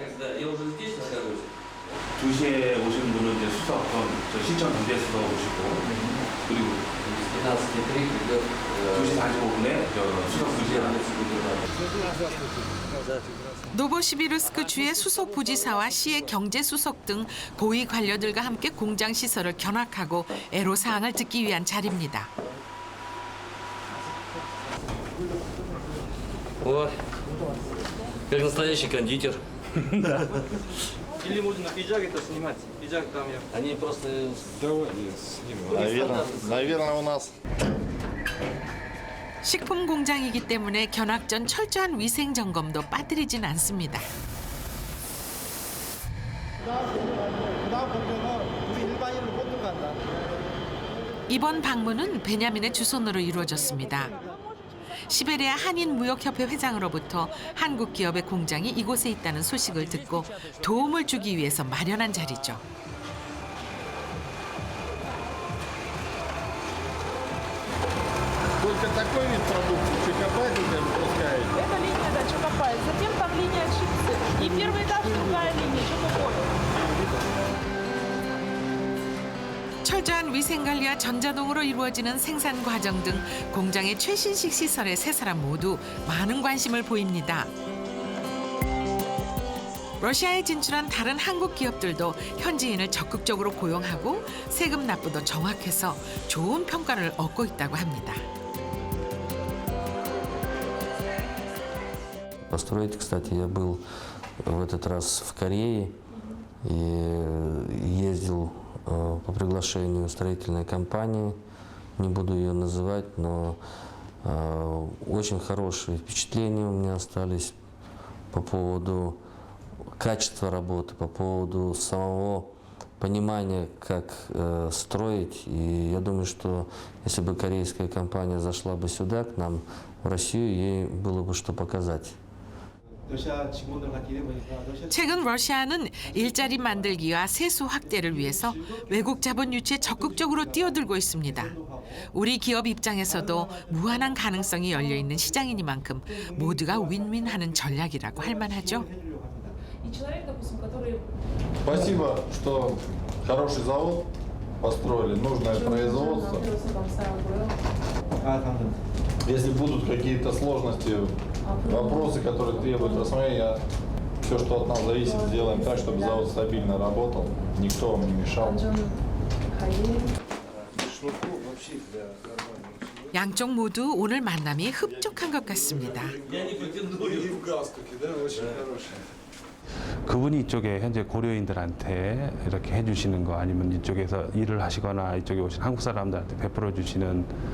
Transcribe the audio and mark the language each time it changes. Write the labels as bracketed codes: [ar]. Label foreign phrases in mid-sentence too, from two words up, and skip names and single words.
[ko] 2시에 오신 분은 이제 수석, 저 신청 경제 수석 오시고, 그리고 2시 45분에 수석 2시에 노보시비르스크 주의 수석 부지사와 시의 경제 수석 등 고위 관료들과 함께 공장 시설을 견학하고 애로 사항을 듣기 위한 자리입니다. [ru] О, как настоящий кондитер. Или можно пиджак-то снимать? Пиджак там я. Они просто... Наверное, у нас. [ko] 식품 공장이기 때문에 견학 전 철저한 위생 점검도 빠뜨리진 않습니다. 이번 방문은 베냐민의 주선으로 이루어졌습니다. 시베리아 한인무역협회 회장으로부터 한국 기업의 공장이 이곳에 있다는 소식을 듣고 도움을 주기 위해서 마련한 자리죠. [ru] Только такой вид продукции, чокопай тут выпускаете. Это линия, да, чокопай. Затем там линия чипсы. И первый этап другая линия, чокопай. [ko] 철저한 위생 관리와 전자동으로 이루어지는 생산 과정 등 공장의 최신식 시설에 세 사람 모두 많은 관심을 보입니다. 러시아에 진출한 다른 한국 기업들도 현지인을 적극적으로 고용하고 세금 납부도 정확해서 좋은 평가를 얻고 있다고 합니다. [ru] Построить, кстати, я был в этот раз в Корее и ездил по приглашению строительной компании. Не буду ее называть, но очень хорошие впечатления у меня остались по поводу качества работы, по поводу самого понимания, как строить. И я думаю, что если бы корейская компания зашла бы сюда, к нам, в Россию, ей было бы что показать. [ko] 최근 러시아는 일자리 만들기와 세수 확대를 위해서 외국 자본 유치에 적극적으로 뛰어들고 있습니다. 우리 기업 입장에서도 무한한 가능성이 열려 있는 시장이니만큼 모두가 윈윈하는 전략이라고 할 만하죠. [ru] Спасибо, что хороший завод построили, нужное производство. Если будут какие-то сложности, вопросы, которые требуют рассмотрения, все, что от нас зависит, сделаем так, чтобы завод стабильно работал, никто вам не мешал. [ko] 양쪽 모두 오늘 만남이 흡족한 것 같습니다. 그분이 이쪽에 현재 고려인들한테 이렇게 해주시는 거 아니면 이쪽에서 일을 하시거나 이쪽에 오신 한국 사람들한테 베풀어 주시는